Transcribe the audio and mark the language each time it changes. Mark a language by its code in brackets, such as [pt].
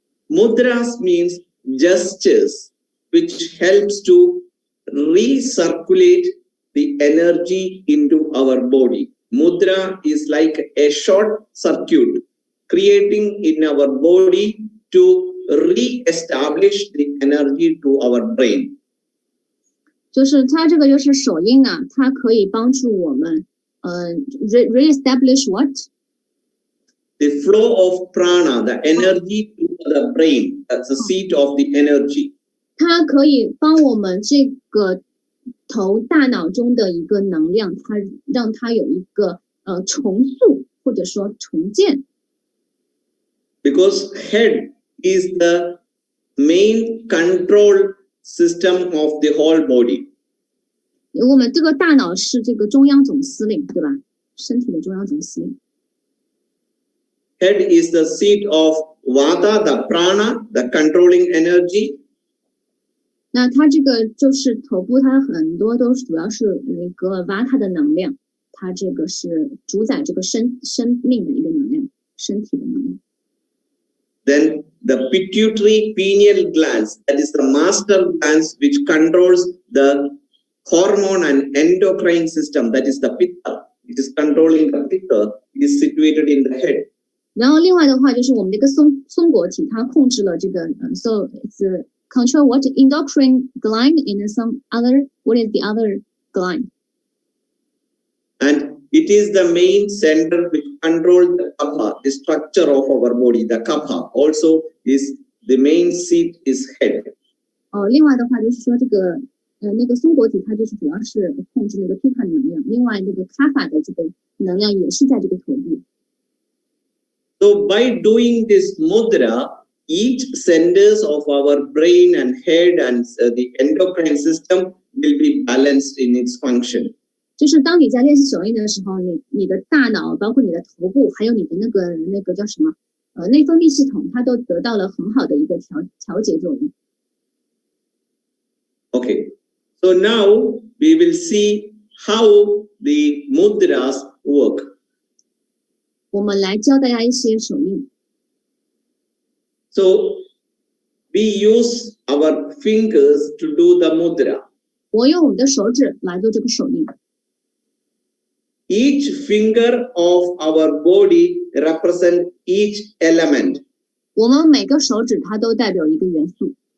[en] Mudras means gestures which helps to recirculate the energy into our body. Mudra is like a short circuit creating in our body to re-establish the energy to our brain. [zh] 就是它这个就是手印啊，它可以帮助我们 [en] re-establish what? The flow of prana, the energy to the brain, that's the seat of the energy. [zh] 它可以帮我们这个大脑中的一个能量，它让它有一个重塑或者说重建。 [en] Because head is the main control system of the whole body. [zh] 我们这个大脑是这个中央总司令，对吧？身体的中央总司令。 [en] Head is the seat of Vata, the prana, the controlling energy. [zh] 那它这个就是头部，它很多都主要是那个Vata的能量，它这个是主宰这个生命的一个能量，身体的能量。 [en] Then the pituitary pineal glands, that is the master glands which controls the hormone and endocrine system, that is the pitta, it is controlling the pitta, is situated in the head. [zh] 然后另外的话就是我们的一个松果体，它控制了这个 [en] so it's control what endocrine gland and some other what is the other gland? And it is the main center which controls the kapha, the structure of our body. The kapha also is the main seat is head. [zh] 另外的话就是说这个那个松果体它就是主要是控制那个 pitta 能量，另外那个 kapha 的这个能量也是在这个头部。 [en] So by doing this mudra, each centers of our brain and head and the endocrine system will be balanced in its function. [zh] 就是当你在练习手印的时候，你的大脑，包括你的头部，还有你的那个叫什么内分泌系统，它都得到了很好的一个调节作用。 [en] Okay, so now we will see how the mudras work. [zh] 我们来教大家一些手印。 [en] So we use our fingers to do the mudra. [zh] 我用我们的手指来做这个手印。 [en] Each finger of our body represents each element. [zh] 我们每个手指它都代表一个元素。